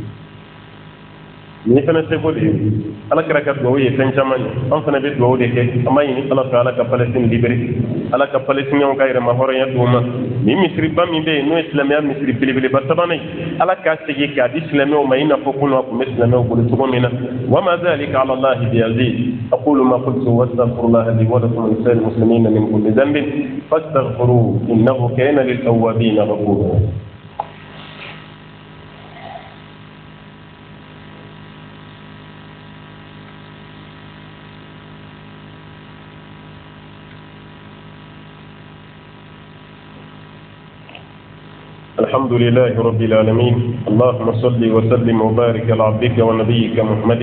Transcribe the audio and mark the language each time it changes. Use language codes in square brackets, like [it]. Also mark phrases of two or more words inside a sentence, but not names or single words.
[bm] ni fana se ko de ala kɛra ka duwawu ye fɛn caman ye an fana bɛ duwawu de kɛ an b'a ɲini ala fɛ ala ka Palestine libéré ala ka palestinɛnw ka yɛrɛma hɔrɔnya d'u ma ni misiriba min bɛ yen n'o ye silamɛya misiri belebeleba sabanan ye ala k'a segin k'a di silamɛw ma i n'a fɔ kunun a tun bɛ silamɛw bolo cogo min na [ar] وما ذلك على الله بعزيز أقول ما قلت وأستغفر الله لي ولكم ولسائر المسلمين من كل ذنب فاستغفروه إنه كان للأوابين غفورا الحمد لله رب العالمين اللهم صل وسلم وبارك على عبدك ونبيك محمد